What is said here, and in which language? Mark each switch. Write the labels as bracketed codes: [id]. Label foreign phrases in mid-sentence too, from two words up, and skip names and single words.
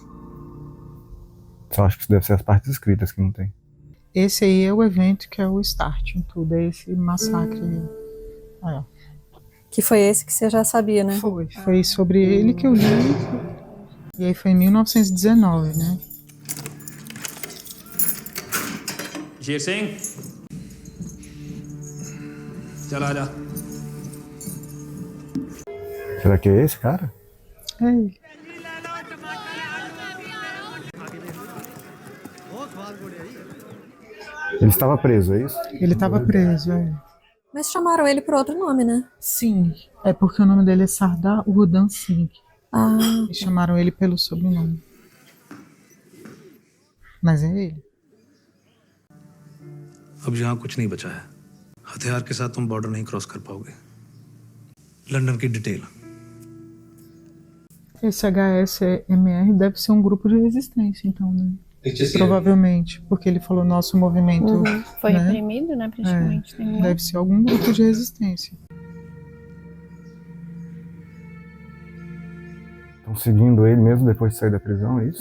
[pt] Só acho que isso deve ser as partes escritas que não tem. Esse aí é o evento que é o start em tudo, é esse massacre aí. Olha, Que foi esse que você já sabia, né? Foi sobre ele que eu li, e aí foi em 1919, né? [hi] शेर सिंह चला जा [pt] Será que é esse cara? É ele. Ele estava preso, é isso? Ele estava preso, Mas chamaram ele por outro nome, né? Sim, é porque o nome dele é Sardar Udham Singh. Ah, E chamaram ele pelo sobrenome. Mas é ele. [hi] अब यहाँ कुछ नहीं बचा है हथियार के साथ तुम बॉर्डर नहीं क्रॉस कर पाओगे लंदन की डिटेल [pt] Esse HSMR deve ser um grupo de resistência, então, né? Provavelmente, porque ele falou nosso movimento. Foi né? reprimido, né, praticamente. Deve ser algum grupo de resistência. Estão seguindo ele mesmo depois de sair da prisão, é isso?